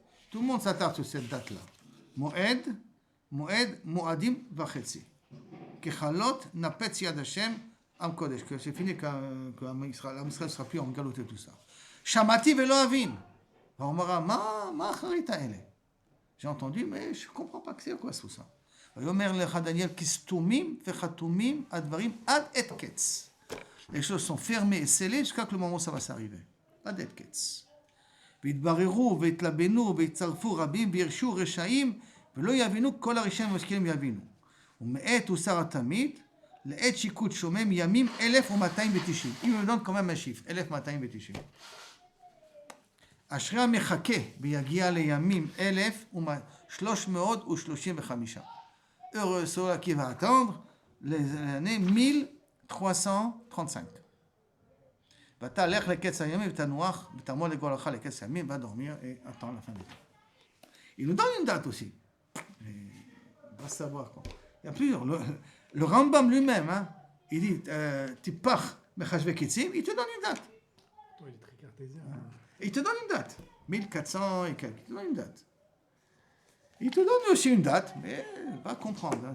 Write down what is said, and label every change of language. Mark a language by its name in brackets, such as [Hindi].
[French] Tout le monde s'attarde sur cette date-là. [Hebrew] Moed, Moadim, Vachetzi. ככלות נפץ יד השם עם קודש. [French] Que c'est fini qu'Am Israël ne sera plus en galoute et tout ça. [Hebrew] שמעתי ולא אבין. ואומרה, מה אחרית האלה? [French] J'ai entendu, mais je ne comprends pas que c'est quoi tout ça. [Hebrew] ויאמר לך דניאל, כי סתומים וחתומים הדברים עד עת קץ. [French] Les choses sont fermées et scellées jusqu'à que le moment où ça va s'arriver. [Hebrew] עד עת קץ. והתבררו והתלבנו והצטרפו רבים והרשו רשעים ולא יבינו כל הרשעים המשכילים יבינו. ומעת הוסר התמיד לעת שיקוט שומם ימים 1290. [French] Il me donne quand même un chiffre, 1290. [Hebrew] אשרי המחכה ויגיע לימים 1335. [French] Heureux ceux qui va attendre l'année 1335. [Hebrew] ואתה לך לקץ הימים ותנוח ותעמוד לגורלך לקץ הימים, [French] va dormir et attendre la fin du temps. Il nous donne une date aussi. On va savoir quoi. Il y a plusieurs. Le Rambam lui-même, hein, il dit [Hebrew] Tipach Mechashve Kitzim, [French] il te donne une date. Il est très cartésien. Il te donne une date. 1400 et quelques. Il te donne une date. Il te donne aussi une date, mais va comprendre. Hein.